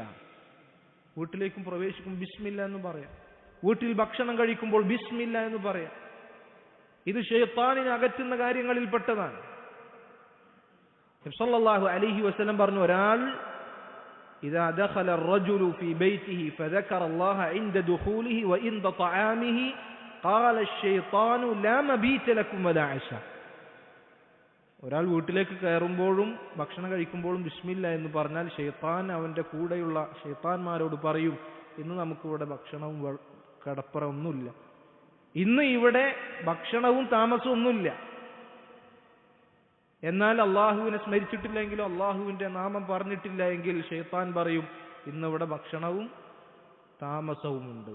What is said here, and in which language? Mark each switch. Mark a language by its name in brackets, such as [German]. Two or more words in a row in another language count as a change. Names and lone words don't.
[Malayalam] വീട്ടിലേക്കും പ്രവേശിക്കുമ്പോൾ ബിസ്മില്ല എന്ന് പറയാം. വീട്ടിൽ ഭക്ഷണം കഴിക്കുമ്പോൾ ബിസ്മില്ല എന്ന് പറയാം. ഇത് ശൈത്താനിനെ അകറ്റുന്ന കാര്യങ്ങളിൽ പെട്ടതാണ്. [Arabic] നബി صلى الله عليه وسلم [Malayalam] പറഞ്ഞു, ഒരാൾ [Arabic] إذا دخل الرجل في بيته فذكر الله عند دخوله وعند طعامه قال الشيطان لا مبيت لكم ولا عشاء. [Malayalam] ഒരാൾ വീട്ടിലേക്ക് കയറുമ്പോഴും ഭക്ഷണം കഴിക്കുമ്പോഴും ബിസ്മില്ല എന്ന് പറഞ്ഞാൽ ശൈത്താൻ അവന്റെ കൂടെയുള്ള ശൈത്താന്മാരോട് പറയും, ഇന്ന് നമുക്കിവിടെ ഭക്ഷണവും കടപ്പറ ഒന്നുമില്ല, ഇന്ന് ഇവിടെ ഭക്ഷണവും താമസവും ഒന്നുമില്ല. എന്നാൽ അള്ളാഹുവിനെ സ്മരിച്ചിട്ടില്ലെങ്കിലോ അള്ളാഹുവിന്റെ നാമം പറഞ്ഞിട്ടില്ല എങ്കിൽ ശൈത്താൻ പറയും, ഇന്നിവിടെ ഭക്ഷണവും താമസവും ഉണ്ട്.